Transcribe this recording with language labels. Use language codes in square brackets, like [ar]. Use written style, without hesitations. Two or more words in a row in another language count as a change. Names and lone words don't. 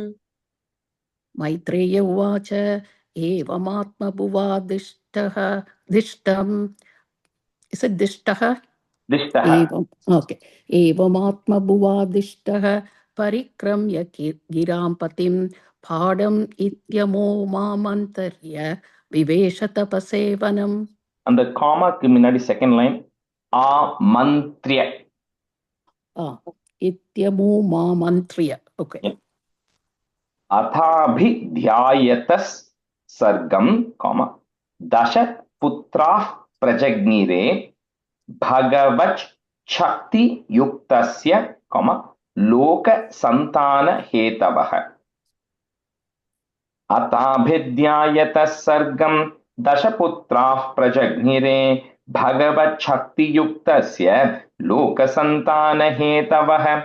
[sa] मैत्रेय उवाच एवमात्मभुवादिष्टः दिष्टम् दिष्टः दिष्टः एवम् ओके एवमात्मभुवादिष्टः परिक्रम्य गिरां पतिं भाडम् इत्यमो मामन्तर्य विवेश तपसेवनम् [ta] அந்த காமாக்கு முன்னாடி [en] second line [ta] ஆமந்த்ரிய [sa] इत्यमो मामन्त्र्य ओके अथाभिध्यायतः सर्गं दश पुत्राः प्रजज्ञिरे भगवच्छक्तियुक्तस्य लोकसन्तानहेतवः अथाभिध्यायतः सर्गं दशपुत्राः प्रजज्ञिरे भगवच्छक्तियुक्तस्य लोकसन्तानहेतवः